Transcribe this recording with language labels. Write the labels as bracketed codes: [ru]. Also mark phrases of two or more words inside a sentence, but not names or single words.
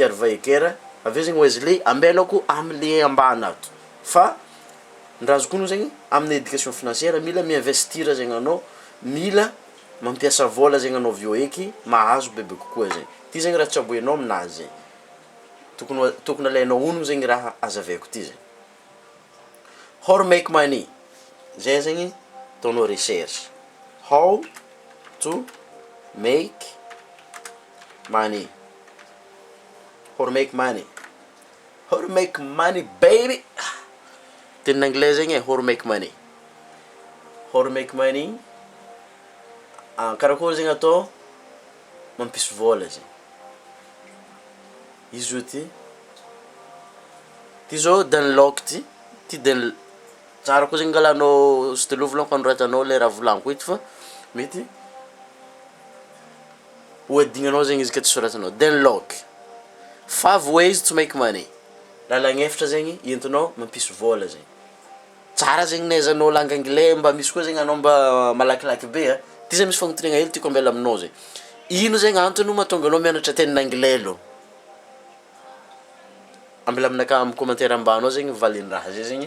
[mg] Harv Eker, aveo zegny Wesley ambelako am'le ambany ato. Fa ny raha azoko honogno zegny amin'ny [fr] éducation financière [mg] mila miinvestir zegny anao, mila mampiasa vôla zegny anao aveo eky mahazo bebe kokoa zegny. Ty zegny raha tsy aboenao aminazy zegny. Tokony alainao honogno zegny raha azavaiko ty zegny. [en] How to make money. [mg] Zay zegny ataonao recherche. [en] How to make money. How to make money. How to make money baby. [mg] Tenin'ny anglais zegny [en] how to make money. How to make money. [mg] Karakory zegny atao mampisy vôla zegny. Izy zao ty zao danlock ty tsara koa zegny angalanao stylo volaniko anoratanao le raha volaniko eto fa mety hoadignanao zegny izy ka tsy soratanao. [en] Danlock 5 ways to make money. [mg] Lalagna efatra zegny entinao mampisy vôla zegny. Tsara zegny nahaizanao [fr] langue anglais [mg] mba misy koa zegny anao mba malakilaky be ty zay misy fagnontaniagna hely tiako ambela aminao zegny. Ino zegny antony mahatonga anao mianatra tenin'ny anglais aloha? Ambela aminaka amin'ny commentaire ambany ao zegny valin'ny raha zay zegny.